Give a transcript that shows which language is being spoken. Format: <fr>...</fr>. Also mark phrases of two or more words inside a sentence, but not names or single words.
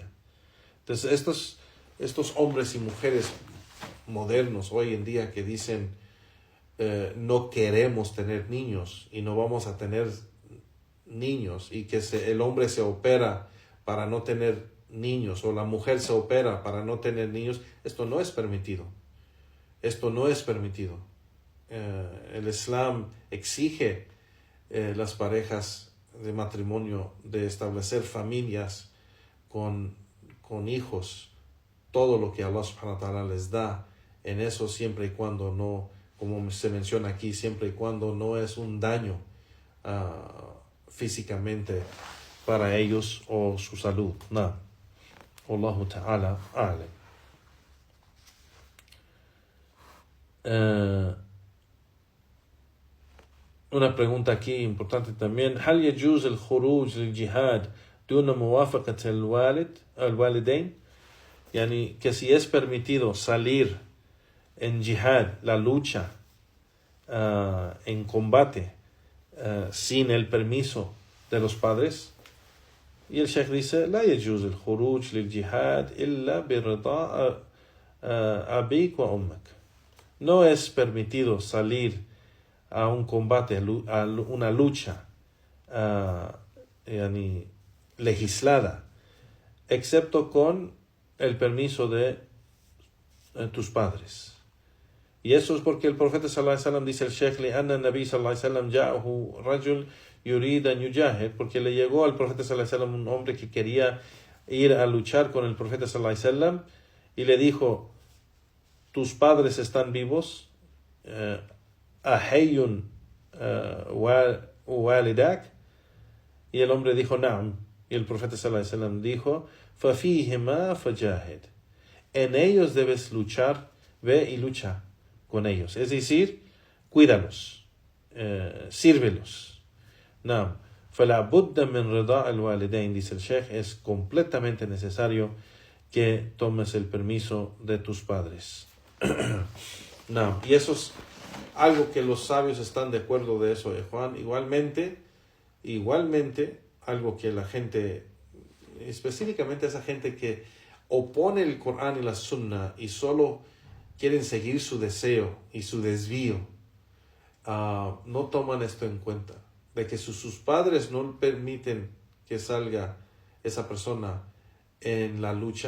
<es>Entonces estos hombres y mujeres modernos hoy en día que dicen no queremos tener niños y no vamos a tener niños, y que el hombre se opera para no tener niños o la mujer se opera para no tener niños, esto no es permitido. Esto no es permitido. El Islam exige las parejas de matrimonio de establecer familias con hijos, todo lo que</es> <ar>الله سبحانه وتعالى</ar> <es>les da en eso, siempre y cuando no, como se menciona aquí, siempre y cuando no es un daño físicamente para ellos o su salud. No.</es> <ar>الله تعالى أعلم.</ar> <es>Una pregunta aquí importante también.</es> <ar>هل يجوز الخروج للجهاد دون موافقة الوالدين؟</ar> <es>Yani que si es permitido salir en jihad, la lucha, en combate, sin el permiso de los padres. Y el Sheikh dice:</es> <ar>لا يجوز الخروج للجهاد إلا برضاء أبيك وأمك.</ar> <es>No es permitido salir a un combate, a una lucha legislada, excepto con el permiso de tus padres. Y eso es porque el profeta</es> <ar>صلى الله عليه وسلم,</ar> <es>dice el Sheikh,</es> <ar>لأن النبي صلى الله عليه وسلم جاءه رجل يريد أن يجاهد,</ar> <es>porque le llegó al profeta</es> <ar>صلى الله عليه وسلم</ar> <es>un hombre que quería ir a luchar con el profeta</es> <ar>صلى الله عليه وسلم,</ar> <es>y le dijo: tus padres están vivos,</es> <ar>أحي والداك.</ar> <es>Y el hombre dijo: na'am. Y el profeta</es> <ar>صلى الله عليه وسلم</ar> <es>dijo:</es> <ar>فَفِيهِمَا فَجَاهِدْ.</ar> <es>En ellos debes luchar, ve y lucha con ellos. Es decir, cuídalos, sírvelos.</es> <ar>Na'am. فَلَا بُدَّ مِنْ رِضَاءِ الْوَالِدَيْنِ,</ar> <es>dice el Sheikh, es completamente necesario que tomes el permiso de tus padres. Na'am. Y eso es algo que los sabios están de acuerdo de eso, Juan. Igualmente, algo que la gente, específicamente esa gente que opone el Corán y la Sunna y solo quieren seguir su deseo y su desvío, no toman esto en cuenta, de que sus padres no permiten que salga esa persona en la lucha.</es>